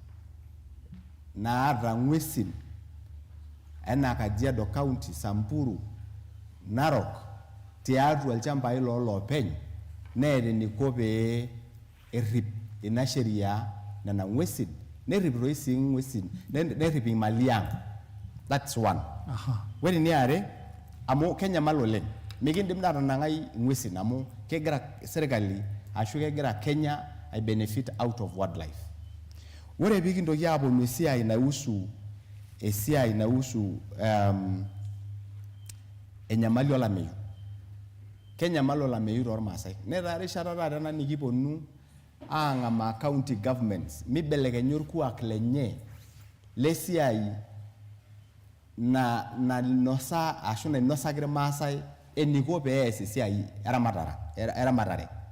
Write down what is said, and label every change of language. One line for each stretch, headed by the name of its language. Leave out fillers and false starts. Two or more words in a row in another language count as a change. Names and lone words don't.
Masai: naata ng'uesin enaa Kajiado County, Samburu, Narok tiatua ilchambai loolopeny neeta eniko pee erip ina sheria nena ng'uesin nerip toi sii ng'uesin nerip imali ang'.
English: That's one.
Masai: Ore eniare amu kenyamal oleng mikindim naatanang'ai ng'uesin amu kegira serikali ashu kegira Kenya ai
English: benefit out of wildlife.
Masai: Ore pikintoki aaponu esiai nausu enyamali olameyu. Kenyamal olameyu toormaasai. Netaa rishata taata ena nikiponu aang'amaa
English: county governments
Masai: mibelekenya orkuak lenye lesiai nainosa ashu nainosaki irmaasai eniko pee ees esiai eramatare.